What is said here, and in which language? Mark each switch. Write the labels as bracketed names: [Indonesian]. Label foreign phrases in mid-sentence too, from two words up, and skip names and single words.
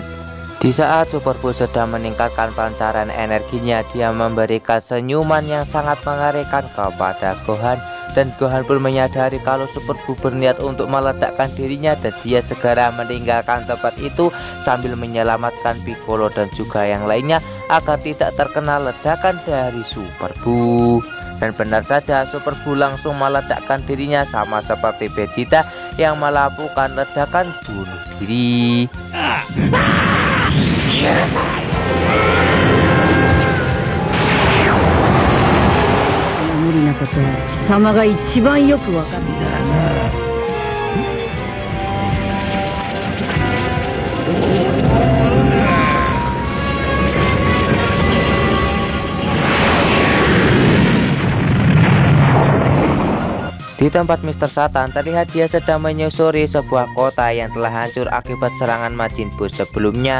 [Indonesian] Di saat Super Buu sedang meningkatkan pancaran energinya, dia memberikan senyuman yang sangat mengerikan kepada Gohan, dan Gohan pun menyadari kalau Super Buu berniat untuk meledakkan dirinya dan dia segera meninggalkan tempat itu sambil menyelamatkan Piccolo dan juga yang lainnya agar tidak terkena ledakan dari Super Buu. Dan benar saja, Super Buu langsung meledakkan dirinya sama seperti Vegeta yang melakukan ledakan bunuh diri. [Japanese] 無理なことは貴様が一番よくわかるんだな。 [Indonesian] Di tempat Mr. Satan terlihat dia sedang menyusuri sebuah kota yang telah hancur akibat serangan Majin Buu sebelumnya.